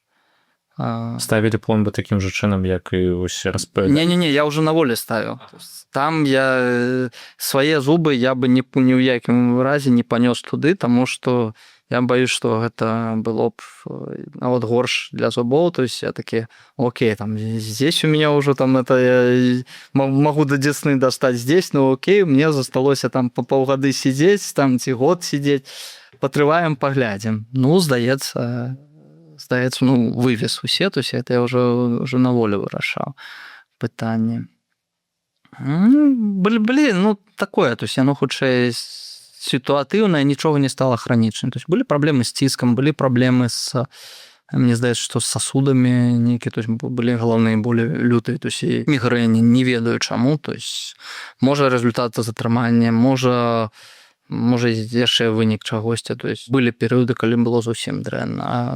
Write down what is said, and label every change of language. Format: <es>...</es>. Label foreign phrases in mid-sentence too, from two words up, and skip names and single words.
<be>Ставілі пломбы такім жа чынам, як і вось РСП? Не, я ўжо на волі ставіў. Там я свае зубы я бы ні ў якім разе не панёс туды, таму што я баюсь, што гэта было б нават горш для зубоў.</be> <ru>То есть я такі, окей, там здесь у меня уже там это я могу до десны достать здесь, но окей,</ru> <be>мне засталося</be> <ru>там по паўгады сидзець, там ці год сидзець, патрываем, паглядзім.</ru> <be>Ну, здаецца, ну, вывез усе,</be> <ru>то есть это я уже на волі</ru> <be>вырашаў пытанне. Былі такое,</be> <ru>то есть</ru> <be>яно хутчэй сітуатыўнае, нічога не стала хранічным.</be> <ru>То есть</ru> <be>былі праблемы з ціскам, былі праблемы з, мне здаецца, што з сасудамі нейкія,</be> <ru>то есть</ru> <be>былі галаўныя болі лютыя,</be> <ru>то есть</ru> <be>і мігрэні, не ведаю чаму,</be> <ru>то есть</ru> <be>можа результат затрымання, можа яшчэ вынік чагосьці,</be> <ru>то есть</ru> <be>былі перыяды, калі было зусім дрэнна.</be>